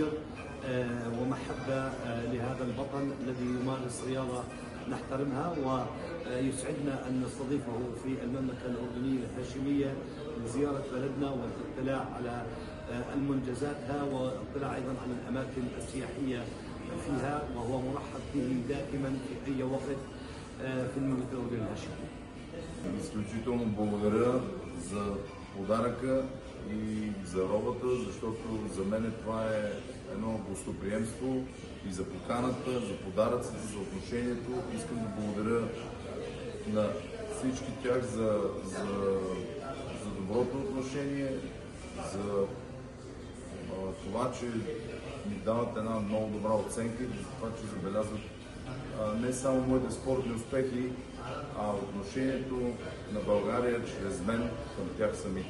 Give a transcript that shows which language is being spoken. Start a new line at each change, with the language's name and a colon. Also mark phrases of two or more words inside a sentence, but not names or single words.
Arabic: ومحبة لهذا البطل الذي يمارس رياضة نحترمها، ويسعدنا أن نستضيفه في المملكة الأردنية الهاشمية لزيارة بلدنا والاطلاع على المنجزاتها والاطلاع أيضا على الأماكن السياحية فيها، وهو مرحب به دائما في أي وقت في المملكة الأردنية الهاشمية.
Bulgarian: Изключително благодаря за подаръка и за робата, защото за мен това е едно гостоприемство и за поканата, за подаръците, за отношението. Искам да благодаря на всички тях за доброто отношение, за това, че ми дават една много добра оценка и за това, че забелязват не само моите спортни успехи, а отношението на България чрез мен към тях самите.